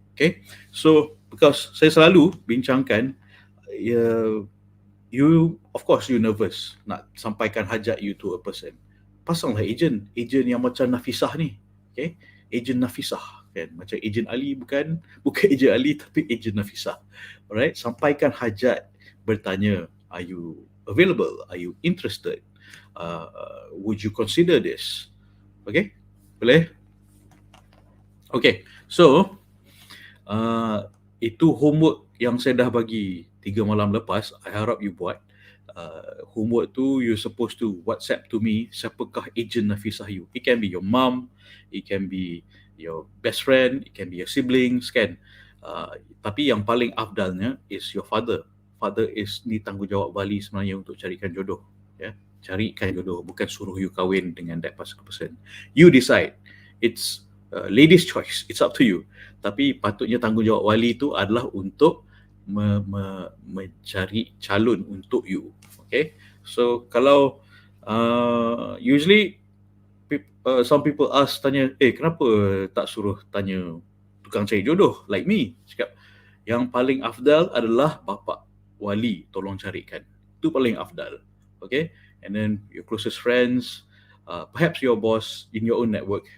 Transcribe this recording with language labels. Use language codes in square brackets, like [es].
[en] Okay, so because [ms] saya selalu bincangkan, [en] you of course you nervous [ms] nak sampaikan hajat [en] you to a person, [ms] pasanglah agent yang macam Nafisah ni. Okay, agent Nafisah kan, macam agent Ali, bukan agent Ali tapi agent Nafisah. [en] Alright, [ms] sampaikan hajat, bertanya, [en] are you available, are you interested, would you consider this? [ms] Okay, boleh? Okay, so itu homework yang saya dah bagi 3 malam lepas. [en] I [ms] harap [en] you [ms] buat. [en] Homework tu you supposed to WhatsApp to me [ms] siapakah [en] agent Nafisah you. It can be your mom, it can be your best friend, it can be your siblings kan. [ms] Tapi yang paling afdalnya [en] is your father. Father is [ms] ni tanggungjawab wali sebenarnya untuk carikan jodoh. Ya, carikan jodoh, bukan suruh [en] you [ms] kahwin dengan [en] that person. You decide. It's ladies choice. It's up to you. [ms] Tapi patutnya tanggungjawab wali itu adalah untuk mencari calon untuk you. Okay, so kalau [en] usually some people [ms] tanya, kenapa tak suruh tanya tukang cari jodoh [en] like me? [ms] Cakap yang paling afdal adalah bapa wali tolong carikan. Itu paling afdal. [en] Okay, and then your closest friends, perhaps your boss in your own network.